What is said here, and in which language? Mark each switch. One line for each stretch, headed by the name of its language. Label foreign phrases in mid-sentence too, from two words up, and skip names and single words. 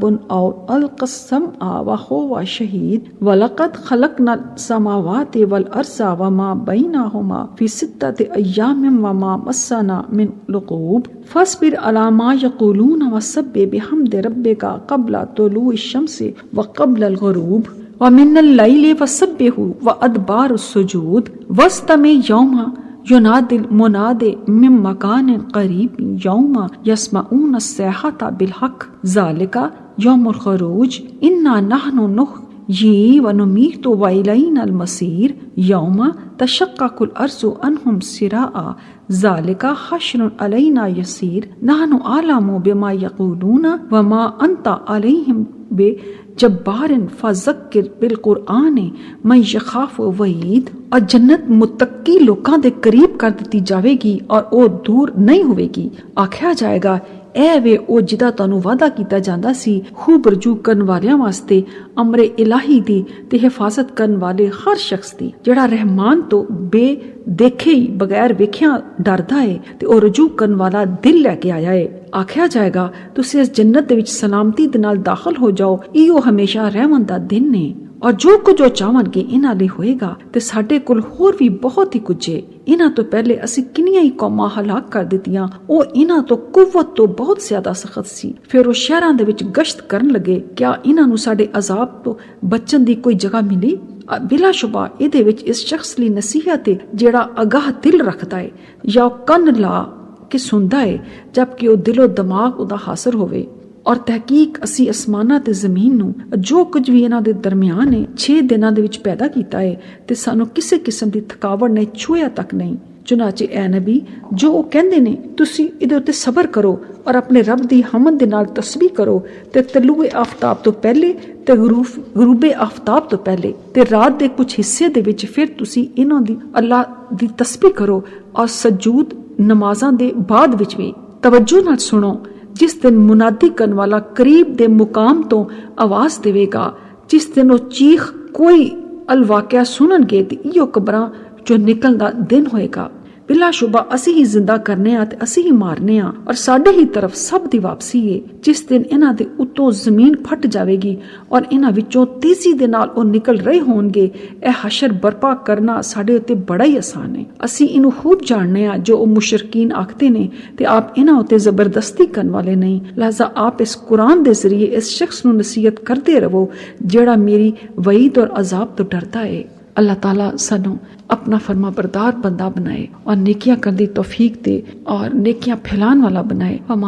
Arabic: او القى السمع وهو شہید ولقد خلقنا السماوات والارض وما بینہما فی ستۃ ایام وما مسنا من لغوب فاصبر علی ما یقولون وسبح بحمد ربک قبل طلوع الشمس وقبل الغروب ومن اللیل فسبحوا وادبار السجود واستمع یوم ینادی المناد من مکان قریب یوم یسمعون الصیحۃ بالحق ذالک یوم الخروج انا نحن یی ونمیت وإلینا المصیر یوم تشقق الارض عنہم سراعا ذالک حشر علینا یسیر نحن اعلم بما یقولون وما انت علیہم بجبار فذکر بالقرآن من یخاف وعید.
Punjabi: اور جنت متقی لوکاں دے قریب کر دتی جاوے گی اور او دور نہیں ہوئے گی. آکھیا جائے گا اے وے او جدا تانوں وعدہ کیتا جاندا سی خوب رجوع کرن والیاں واسطے امر الہی دی تے حفاظت کرن والے ہر شخص دی جڑا رحمان تو بے دیکھے ہی بغیر ویکھیاں ڈردا ہے تے او رجوع کرن والا دل لے کے آیا ہے. آکھیا جائے گا تسی اس جنت دے وچ سلامتی دے نال داخل ہو جاؤ ایو ہمیشہ رحمن دا دن نے اور جو کچھ وہ چاہن گے انہاں لئی ہوئے گا. تے ساڈے کول ہور بھی بہت ہی کچھ ہے. انہاں تو پہلے اسی کنیاں ہی قوماں ہلاک کر دتیاں او انہاں تو قوت تو بہت زیادہ سخت سی. پھر وہ شہراں دے وچ گشت کرن لگے کیا انہاں نو ساڈے عذاب تو بچن دی کوئی جگہ ملی؟ بلا شبہ یہ وچ اس شخص لی نصیحت ہے جیڑا اگاہ دل رکھدا ہے یا کن لا کے سندا ہے جبکہ وہ دل و دماغ ادا حاصل ہوئے. اور تحقیق اسی اسمانہ تے زمین نو جو کچھ بھی انہاں دے درمیان ہے 6 دناں دے وچ پیدا کیتا ہے تے سانو کسے قسم دی تھکاوٹ نے چھویا تک نہیں. چنانچہ اے نبی جو وہ کہندے نے تسی ادھر تے صبر کرو اور اپنے رب دی حمد دے نال تسبیح کرو تے طلوع آفتاب تو پہلے تے غروب آفتاب تو پہلے تے رات دے کچھ حصے دے وچ پھر تسی انہاں دی اللہ دی تسبیح کرو اور سجود نمازاں دے بعد وچ بھی. توجہ نال سنو جس دن منادی کرن والا قریب دے مقام تو آواز دے گا جس دن وہ چیخ کوئی الواقعہ سنن گے تے ایو قبراں جو نکل دا دن ہوئے گا. بلا شبہ اسی ہی زندہ کرنے تے اسی ہی مارنے اور ساڈے ہی طرف سب دی واپسی ہے. جس دن انہاں دے اتوں زمین پھٹ جاوے گی اور انہاں وچوں تیزی دے نال او نکل رہے ہون گے. اے حشر برپا کرنا ساڈے اتے بڑا ہی آسان ہے. اسی انہوں خوب جاننے جو او مشرکین آکھتے نے تے آپ انہاں اتے زبردستی کرن والے نہیں. لہذا آپ اس قرآن دے ذریعے اس شخص نو نصیحت کرتے رہو جیڑا میری وعید اور عذاب تو ڈرتا ہے. اللہ تعالیٰ سانو اپنا فرما بردار بندہ بنائے اور نیکیاں کرنے دی توفیق دے اور نیکیاں پھیلان والا بنائے.